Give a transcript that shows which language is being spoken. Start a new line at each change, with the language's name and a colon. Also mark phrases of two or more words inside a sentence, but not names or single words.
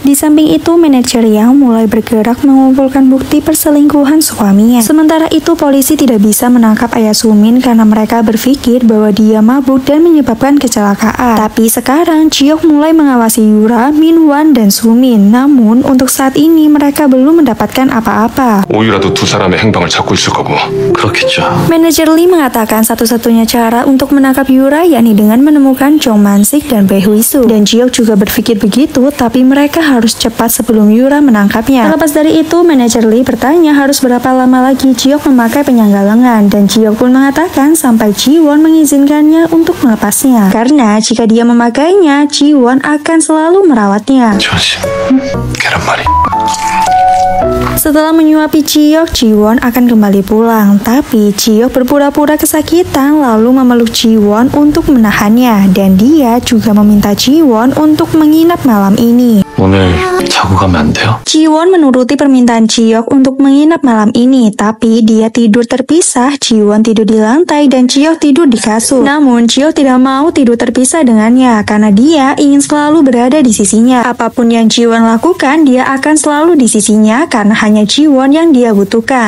Indonesian: Di samping itu, manajer yang mulai bergerak mengumpulkan bukti perselingkuhan suaminya. Sementara itu, polisi tidak bisa menangkap ayah Su-min karena mereka berpikir bahwa dia mabuk dan menyebabkan kecelakaan. Tapi sekarang Ji-hyuk mulai mengawasi Yura, Min-hwan, dan Su-min. Namun untuk saat ini mereka belum mendapatkan apa-apa.
Korean: 오유라도 두 사람의 행방을 찾고 있을 거고. 그렇겠죠.
Indonesian: Manajer Lee mengatakan satu-satunya cara untuk menangkap Yura yakni dengan menemukan Jong Man-sik dan Bae Hui-soo. Dan Ji-hyuk juga berpikir begitu, tapi mereka harus cepat sebelum Yura menangkapnya. Terlepas dari itu, manajer Lee bertanya harus berapa lama lagi Ji-hyuk memakai penyangga lengan, dan Ji-hyuk pun mengatakan sampai Ji-won mengizinkannya untuk melepasnya. Karena jika dia memakainya, Ji-won akan selalu merawatnya.
Korean: 조심. 계란말이.
Indonesian: Setelah menyuapi Ji-hyuk, Ji-won akan kembali pulang. Tapi Ji-hyuk berpura-pura kesakitan lalu memeluk Ji-won untuk menahannya. Dan dia juga meminta Ji-won untuk menginap malam ini.
Korean: 오늘 자고 가면 안 돼요?
Indonesian: Ji-won menuruti permintaan Ji-hyuk untuk menginap malam ini. Tapi dia tidur terpisah, Ji-won tidur di lantai dan Ji-hyuk tidur di kasur. Namun Ji-hyuk tidak mau tidur terpisah dengannya karena dia ingin selalu berada di sisinya. Apapun yang Ji-won lakukan, dia akan selalu di sisinya karena hanya Ji-won yang dia butuhkan.